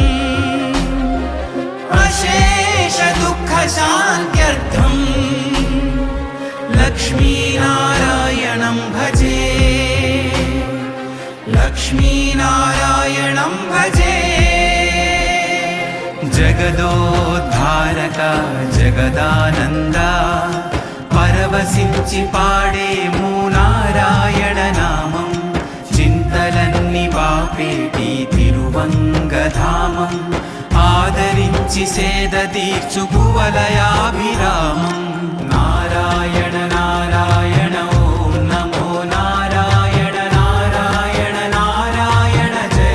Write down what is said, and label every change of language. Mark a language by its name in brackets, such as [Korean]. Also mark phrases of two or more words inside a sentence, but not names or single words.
[Sanskrit] अशेष दुःखशान्त्यर्थम् लक्ष्मीनारायणं भजे लक्ष्मीनारायणं भजे जगदोद्धारक जगदानन्दा [Telugu] పరవశించి పాడెము నారాయణ నామం చింతలన్ని బాపేటి తిరువంగధామం ఆదరించి సేద తీర్చు కువలయాభిరామం నారాయణ నారాయణ ఓం నమో నారాయణ నారాయణ నారాయణ జై